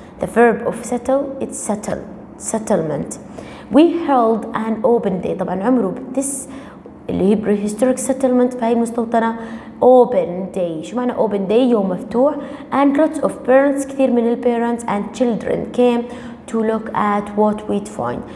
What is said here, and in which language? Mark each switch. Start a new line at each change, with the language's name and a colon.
English: The verb of settle it's settlement. We held an open day.
Arabic: طبعا عمره this اللي هي
English: prehistoric settlement
Arabic: فهي المستوطنة
English: open day.
Arabic: شو معنى
English: open day؟
Arabic: يوم مفتوح.
English: And lots of parents
Arabic: كثير من
English: parents and children came to look at what we'd find.